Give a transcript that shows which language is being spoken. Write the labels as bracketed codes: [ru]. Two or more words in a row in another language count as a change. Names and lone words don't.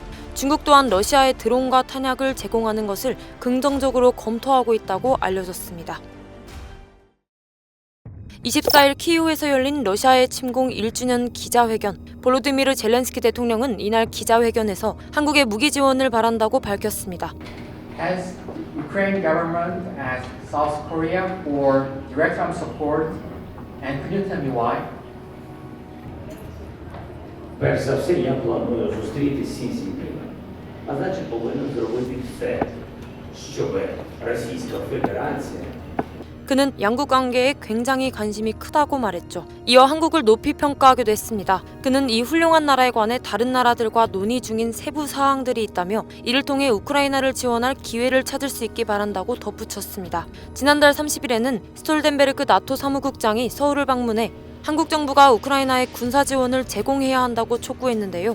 [ko] 중국 또한 러시아에 드론과 탄약을 제공하는 것을 긍정적으로 검토하고 있다고 알려졌습니다. 24일 키이우에서 열린 러시아의 침공 1주년 기자회견. 볼로디미르 젤렌스키 대통령은 이날 기자회견에서 한국의 무기 지원을 바란다고 밝혔습니다. [en] Has Ukraine government asked South Korea for direct arm support? And could you tell me why? [uk] Перш за все, я планую зустрітися з Сіньцзіньпіном. А значить, повинен зробити все, щоб Російська Федерація [ko] 그는 양국 관계에 굉장히 관심이 크다고 말했죠. 이어 한국을 높이 평가하기도 했습니다. 그는 이 훌륭한 나라에 관해 다른 나라들과 논의 중인 세부 사항들이 있다며 이를 통해 우크라이나를 지원할 기회를 찾을 수 있기 바란다고 덧붙였습니다. 지난달 30일에는 스톨텐베르크 나토 사무국장이 서울을 방문해 한국 정부가 우크라이나에 군사 지원을 제공해야 한다고 촉구했는데요.